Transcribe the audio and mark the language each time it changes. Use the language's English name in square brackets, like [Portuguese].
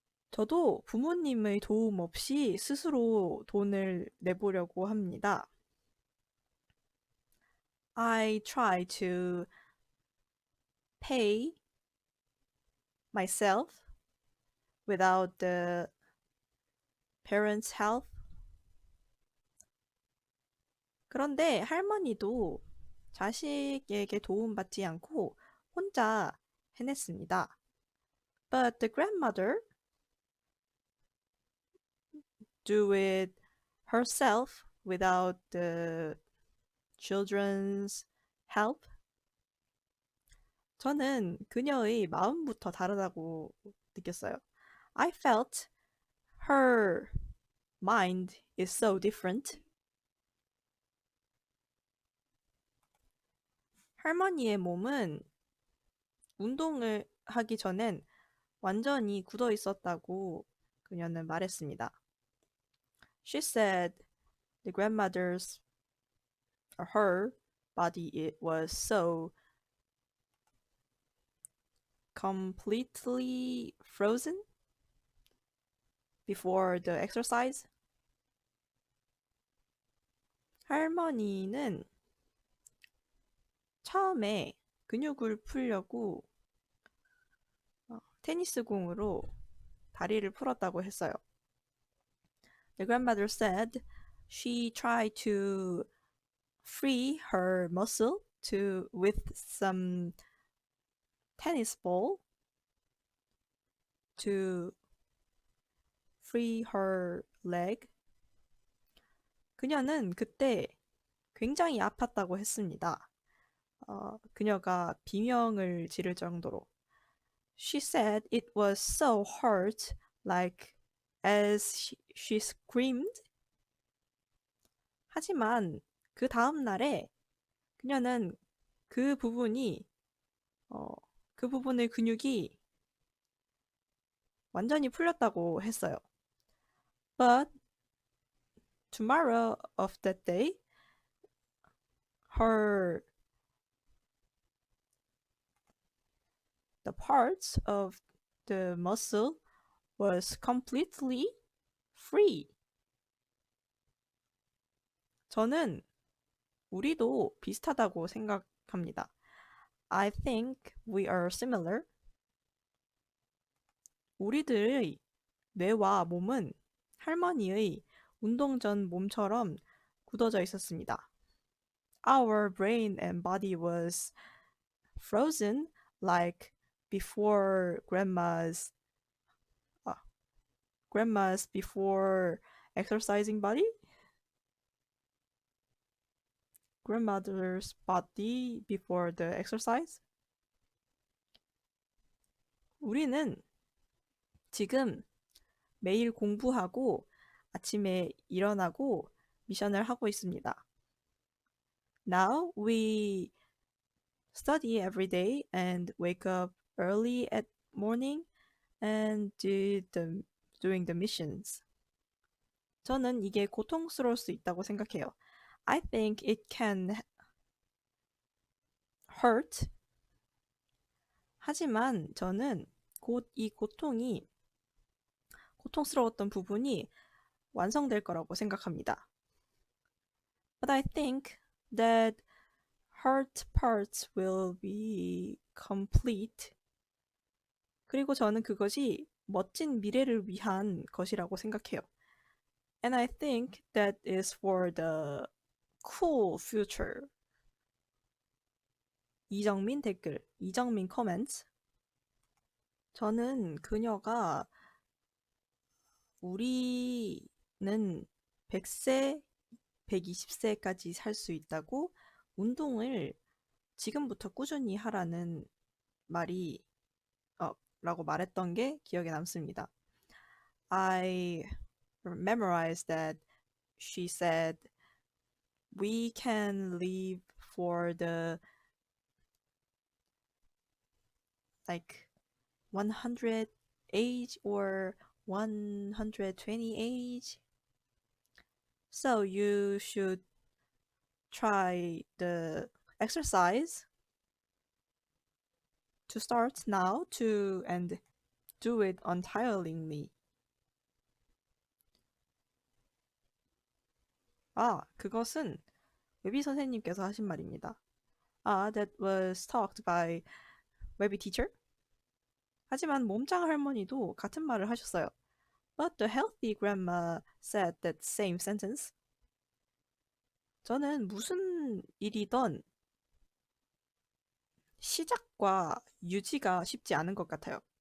[Korean] 저도 부모님의 도움 없이 스스로 돈을 내보려고 합니다. [English] I try to pay myself without the parents' help. [Korean] 그런데 할머니도 자식에게 도움받지 않고 혼자 해냈습니다. [English] But the grandmother do it herself without the children's help. [Korean] 저는 그녀의 마음부터 다르다고 느꼈어요. [English] I felt her mind is so different. [Korean] 할머니의 몸은 운동을 하기 전엔 완전히 굳어 있었다고 그녀는 말했습니다. [English] She said the grandmother's her body it was so completely frozen before the exercise. [Korean] 할머니는 처음에 근육을 풀려고 테니스 공으로 다리를 풀었다고 했어요. [English] The grandmother said she tried to free her muscle to with some tennis ball to free her leg. [Korean] 그녀는 그때 굉장히 아팠다고 했습니다. 그녀가 비명을 지를 정도로. [English] She said it was so hurt, like as she screamed. [Korean] 하지만 그 다음 날에 그녀는 그 부분이 그 부분의 근육이 완전히 풀렸다고 했어요. [English] But tomorrow of that day, the parts of the muscle was completely free. [Korean] 저는 우리도 비슷하다고 생각합니다. [English] I think we are similar. [Korean] 우리들의 뇌와 몸은 할머니의 운동 전 몸처럼 굳어져 있었습니다. [English] Our brain and body was frozen like before grandma's before exercising body? Grandmother's body before the exercise? [Korean] 우리는 지금 매일 공부하고 아침에 일어나고 미션을 하고 있습니다. [English] Now we study every day and wake up early at morning and doing the missions. [Korean] 저는 이게 고통스러울 수 있다고 생각해요. [English] I think it can hurt. [Korean] 하지만 저는 곧 이 고통스러웠던 부분이 완성될 거라고 생각합니다. [English] But I think that hurt parts will be complete. [Korean] 그리고 저는 그것이 멋진 미래를 위한 것이라고 생각해요. [English] And I think that is for the cool future. [Korean] 이정민 댓글, 이정민 comments. 저는 그녀가 우리는 100세, 120세까지 살 수 있다고 운동을 지금부터 꾸준히 하라는 말이 라고 말했던 게 기억에 남습니다. [English] I memorized that she said we can live for the 100 age or 120 age. So you should try the exercise to start now and do it untiringly. [Korean] 그것은 웨비 선생님께서 하신 말입니다. [English] That was talked by 웨비 teacher. [Korean] 하지만 몸짱 할머니도 같은 말을 하셨어요. [English] But the healthy grandma said that same sentence. [Korean] 저는 무슨 일이든 시작과 유지가 쉽지 않은 것 같아요.